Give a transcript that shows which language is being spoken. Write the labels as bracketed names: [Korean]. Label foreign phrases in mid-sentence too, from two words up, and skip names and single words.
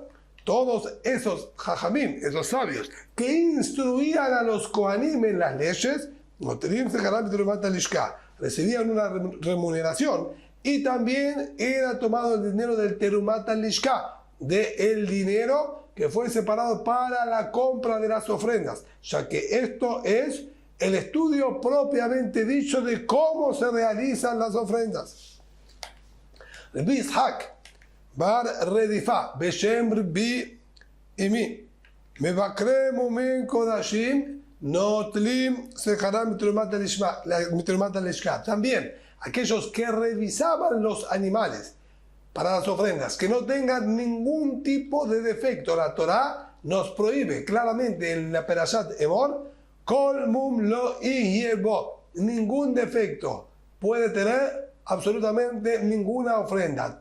[Spanish] Todos esos jajamim, esos sabios, que instruían a los kohanim en las leyes, recibían una remuneración y también era tomado el dinero del [Hebrew] תרומת הלשכה, [Spanish] del dinero que fue separado para la compra de las ofrendas, ya que esto es el estudio propiamente dicho de cómo se realizan las ofrendas. [Hebrew] רבי יצחק בר רדיפא בשם רבי אמי מבקרי מומין קדשים נוטלין שכרן מתרומת הלשכה. [Spanish] También aquellos que revisaban los animales para las ofrendas, que no tengan ningún tipo de defecto. La Torá nos prohíbe claramente en la Perashat Emor, [Hebrew] כל מום לא יבוא, [Spanish] ningún defecto puede tener absolutamente ninguna ofrenda.